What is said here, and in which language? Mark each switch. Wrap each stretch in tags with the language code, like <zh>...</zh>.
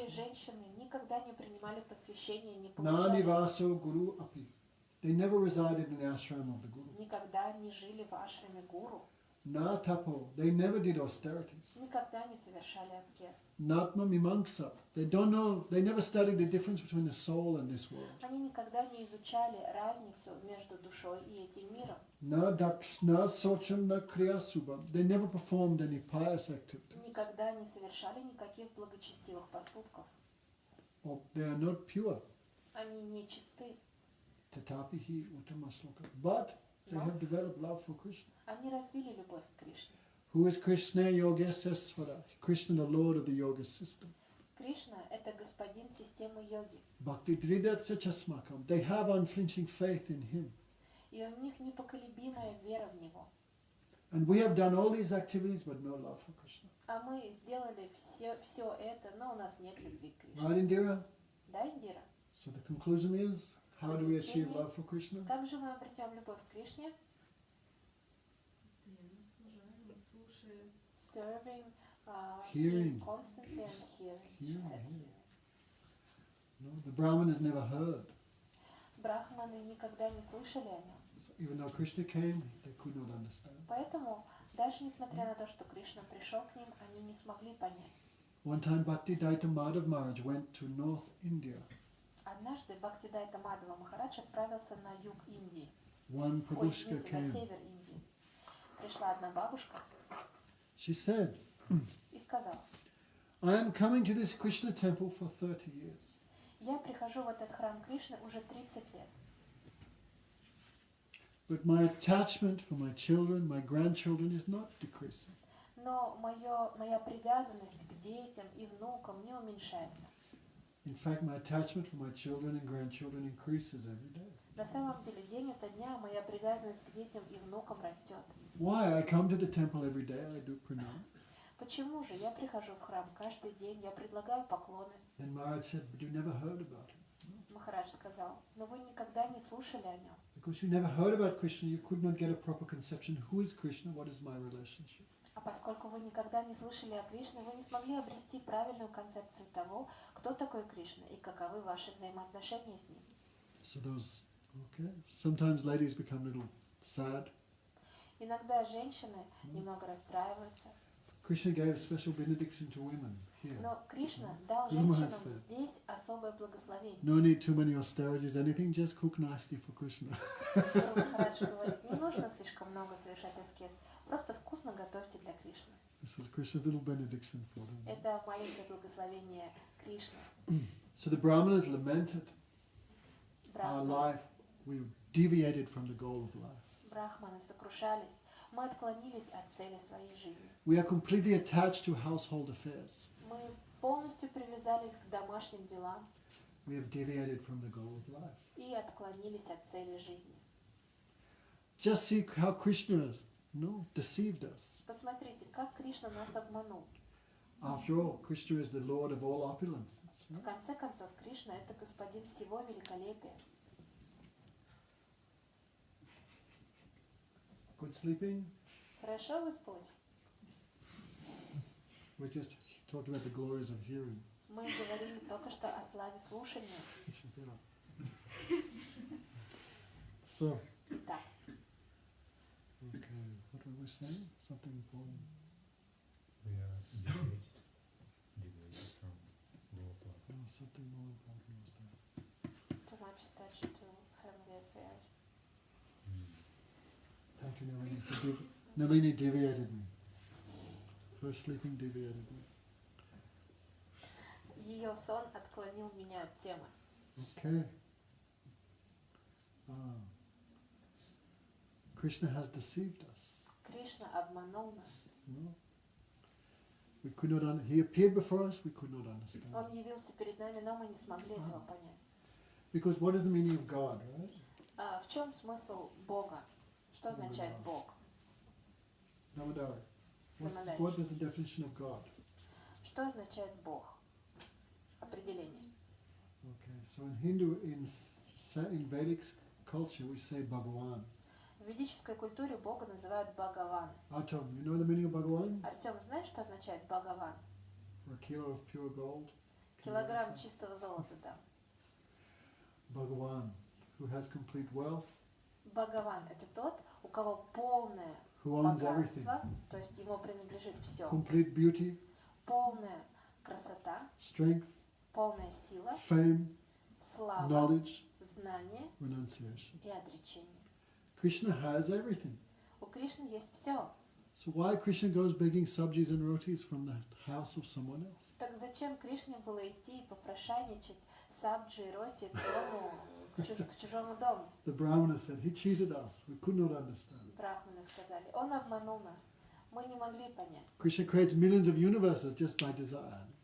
<ru>Эти женщины никогда не принимали посвящение, не получали,</ru> <sa>Nanivaso Guru Api.</sa> <en>They never resided in the ashram of the Guru.</en> <ru>никогда не жили в ашраме гуру,</ru> <sa>Na Tapo,</sa> <en>they never did austerities.</en> <ru>никогда не совершали аскез.</ru> <en>Natma Mimamsa, they don't know, they never studied the difference between the soul and this world.</en> <ru>Они никогда не изучали разницу между душой и этим миром.</ru> <sa>Na Socham, na Kriyasubham,</sa> <en>they never performed any pious activities.</en> <ru>Никогда не совершали никаких благочестивых поступков.</ru> <en>Or they are not pure.</en> <ru>Они не чисты.</ru> <sa>Tatapihi Uttamasloka.</sa> <en>But they have developed love for Krishna.</en> <ru>Они развили любовь к Кришне.</ru> <en>Who is Krishna Yogesesvara? Krishna, the Lord of the yoga system.</en> <ru>Кришна – это господин системы йоги.</ru> <sa>Bhakti Tridatya Chasmakam.</sa> <en>They have unflinching faith in him.</en> <ru>И у них непоколебимая вера в него.</ru> <en>And we have done all these activities but no love for Krishna.</en> <ru>А мы сделали все это, но у нас нет любви к Кришне.</ru> <en>Right, Indira?</en> <ru>Да, Индира?</ru> <en>So the conclusion is, how do we achieve love for Krishna?</en> <ru>Как же мы обретем любовь к Кришне? Постоянно служаем, слушаем.</ru> <en>Serving, Hearing. constantly and hearing. She Hearing, said hearing. hearing. No, the Brahmanas never heard.</en> <ru>Брахманы никогда не слышали о нем.</ru> <en>So even though Krishna came, they could not understand.</en> <ru>Поэтому, даже несмотря на то, что Кришна пришел к ним, они не смогли понять.</ru> <en>One time Bhaktidaita Madhav Maharaj went to North India.</en> <ru>Однажды Бхактидайта Мадхава Махарадж отправился на юг Индии.</ru> <en>One</en> <ru>Ой, Prabushka извините, на</ru> <en>came.</en> <ru>север Индии. Пришла одна бабушка</ru> <en>She said,</en> <ru>и сказала:</ru> <en>I am coming to this Krishna temple for 30 years.</en> <ru>я прихожу в этот храм Кришны уже 30 лет.</ru> <en>But my attachment for my children, my grandchildren is not decreasing.</en> <ru>Но моя привязанность к детям и внукам не уменьшается.</ru> <en>In fact, my attachment for my children and grandchildren increases every day.</en> <ru>На самом деле, день ото дня моя привязанность к детям и внукам растет.</ru> <en>Why? I come to the temple every day, I do pranam.</en> <ru>Почему же? Я прихожу в храм каждый день, я предлагаю поклоны.</ru> <en>Then Maharaj said, but you never heard about him.</en> <ru>Махарадж сказал: но вы никогда не слушали о нем.</ru> <en>Because you never heard about Krishna, you could not get a proper conception. Who is Krishna? What is my relationship?</en> <ru>А поскольку вы никогда не слышали о Кришне, вы не смогли обрести правильную концепцию того, кто такой Кришна и каковы ваши взаимоотношения с ним.</ru> <en>So those, okay. Sometimes ladies become a little sad.</en> <ru>Иногда женщины немного расстраиваются,</ru> <en>Krishna gave special benediction to women here.</en> <ru>но Кришна дал Гуру женщинам Махарадж. здесь особое благословение.</ru> <en>No need too many austerities, anything, just cook nicely for Krishna.</en> <ru>Гуру Махарадж говорит: не нужно слишком много совершать аскез, Просто вкусно готовьте для Кришны.</ru> <en>This is Krishna's little benediction for them.</en> <ru>Это маленькое благословение Кришны.</ru> <en>So the Brahmanas lamented our</en> <ru>Брахманы,</ru> <en>life. We deviated from the goal of life.</en> <ru>брахманы сокрушались. Мы отклонились от цели своей жизни.</ru> <en>We are completely attached to household affairs.</en> <ru>Мы полностью привязались к домашним делам</ru> <en>We have deviated from the goal of life.</en> <ru>и отклонились от цели жизни.</ru> <en>Just see how Krishna deceived us.</en> <ru>Посмотрите, как Кришна нас обманул.</ru> <en>After all, Krishna is the Lord of all opulences.</en> <ru>В конце концов, Кришна — это господин всего великолепия.</ru> <en>Good sleeping?</en> <ru>Хорошо выспалась?</ru> <en>We just talked about the glories of hearing.</en> <ru>Мы говорили только что о славе слушания.</ru> <en>So,</en> <ru>Итак,</ru> <en>okay, what were we saying? Something important. We are deviated from world life. Oh, something more important was there. too much attached to family affairs. Thank you, Nalini. Nalini deviated me. Her sleeping deviated me.</en> <ru>Ее сон отклонил меня от темы.</ru> <en>Okay. Krishna has deceived us.</en> <ru>Кришна обманул нас.</ru> <en>No? We could not. He appeared before us. We could not understand.</en> <ru>Он явился перед нами, но мы не смогли этого понять.</ru> <en>Because what is the meaning of God, right?</en> <ru>В чем смысл Бога? Что означает Бог? Namadari. Namadari.</ru> <en>What is the definition of God?</en> <ru>Что означает Бог? Определение.</ru> <en>Okay. So in Hindu, in Vedic culture, we say Bhagavan.</en> <ru>В ведической культуре Бога называют Бхагаван.</ru> <en>Atom, you know the meaning of Bhagavan?</en> <ru>Артем, знаешь, что означает Бхагаван?</ru> <en>For a kilo of pure gold.</en> <ru>Килограмм чистого золота, да.</ru> <en>Bhagavan, who has complete wealth,</en> <ru>Бхагаван — это тот, у кого полное</ru> <en>who owns everything.</en> <ru>богатство, то есть ему принадлежит все.</ru> <en>Complete beauty,</en> <ru>Полная красота,</ru> <en>strength,</en> <ru>полная сила,</ru> <en>fame,</en> <ru>слава,</ru> <en>knowledge,</en> <ru>знание</ru> <en>renunciation.</en> <ru>и отречение.</ru> <en>Krishna has everything.</en> <ru>У Кришны есть все.</ru> <en>So why Krishna goes begging sabjis and rotis from the house of someone else?</en> <ru>Так зачем Кришне было идти и попрошайничать сабджи и роти к дому, к чужому дому?</ru> <en>The Brahmana said, he cheated us. We could not understand.</en> <ru>Брахманы сказали, он обманул нас. Мы не могли понять.</ru> <en>Krishna creates millions of universes just by desire.</en>